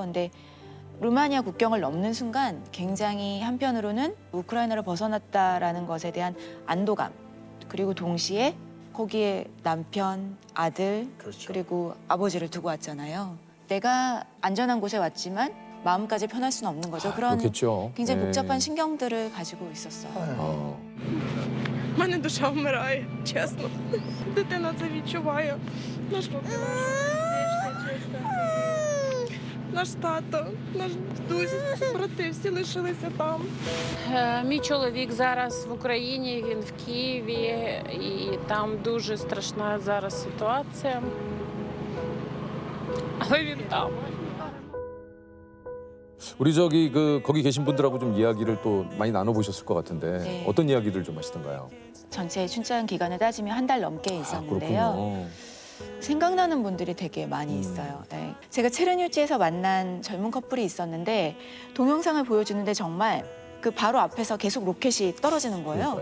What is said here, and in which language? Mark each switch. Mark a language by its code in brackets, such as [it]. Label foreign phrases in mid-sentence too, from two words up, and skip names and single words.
[ko] 근데 루마니아 국경을 넘는 순간 굉장히 한편으로는 우크라이나를 벗어났다라는 것에 대한 안도감, 그리고 동시에 거기에 남편, 아들, 그리고 아버지를 두고 왔잖아요. 내가 안전한 곳에 왔지만 마음까지 편할 수는 없는 거죠. 그런 그렇겠죠. 굉장히 네. 복잡한 신경들을 가지고 있었어요. [uk] У мене душа вмирає, чесно. Дитина це відчуває. Наш папір, наш тато, наш дідусь, брати всі лишилися там. Мій чоловік зараз в Україні, він в Києві, і там дуже страшна зараз ситуація. Але він там. [ko] 우리 저기 거기 계신 분들하고 좀 이야기를 또 많이 나눠보셨을 것 같은데 네. 어떤 이야기들 좀 하시던가요? 전체 출장 기간을 따지면 한 달 넘게 있었는데요. 그렇군요. 생각나는 분들이 되게 많이 있어요. 네. 제가 체르뉴치에서 만난 젊은 커플이 있었는데 동영상을 보여주는데 정말 그 바로 앞에서 계속 로켓이 떨어지는 거예요.